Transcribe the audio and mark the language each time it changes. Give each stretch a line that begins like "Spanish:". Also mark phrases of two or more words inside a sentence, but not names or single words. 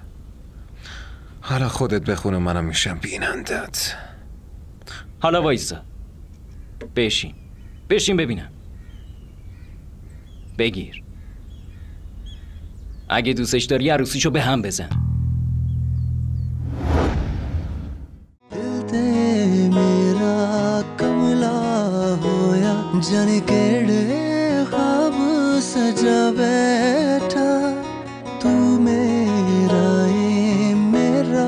Persian: حالا خودت بخون و منم میشم بینندت. حالا وایسا. بشین ببینم. بگیر. اگه دوستش داری عروسیشو به هم بزن.
Punjabi: ਮੇਰਾ ਕਮਲਾ ਹੋਇਆ ਜਾਣੇ ਕਿਹੜੇ ਖ਼ਾਬ ਸਜਾ ਬੈਠਾ ਤੂੰ ਮੇਰਾ